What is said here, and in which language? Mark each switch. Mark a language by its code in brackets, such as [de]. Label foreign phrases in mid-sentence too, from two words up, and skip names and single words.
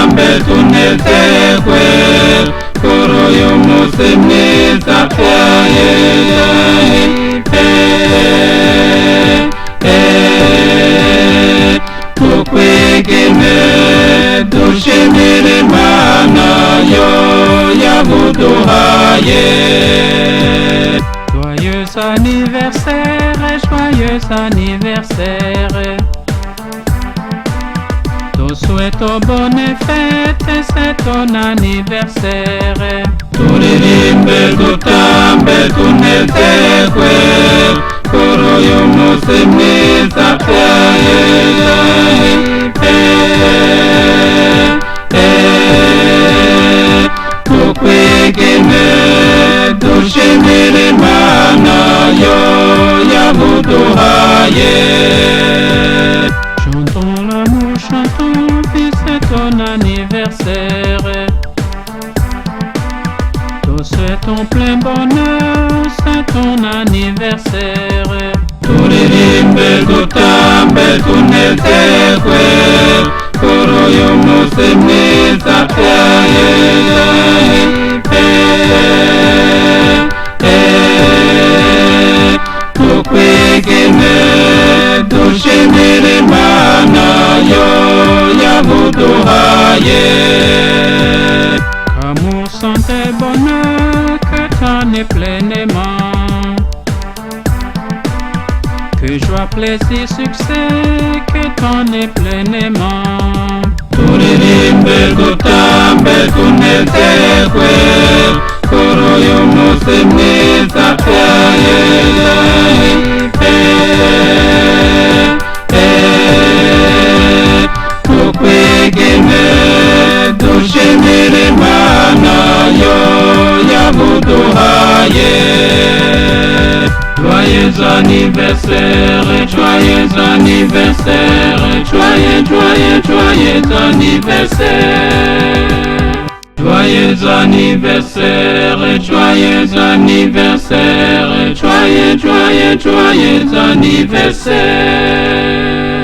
[rw] betunetekwe kuri uyu munsi mwiza tukwigine dushimire Imana yo yabuduhaye. [fr] Joyeux anniversaire, joyeux anniversaire. Te souhaitons bonne fête, c'est ton anniversaire. [rw] Turirimbe dutambe tunezerwe kuri uyu munsi mwiza tukwigine dushimire Imana yo yabuduhaye. [fr] Chantons l'amour, chantons, puis c'est ton anniversaire. Te souhaitons plein bonheur, c'est ton anniversaire. [rw] Turirimbe dutambe tunezerwe kuri uyu munsi mwiza tukwigine dushimire Imana yo yabuduhaye. [fr] Amour, santé, bonheur, que t'en aies pleinement. Que joie, plaisir, succès, que t'en aies pleinement. [rw] Turirimbe dutambe tunezerwe kuri uyu munsi mwiza tukwigine dushimire Imana yo yabuduhaye. [fr] Joyeux anniversaire, joyeux anniversaire, joyeux, joyeux, joyeux anniversaire. Joyeux anniversaire, joyeux anniversaire, joyeux, joyeux, joyeux anniversaire.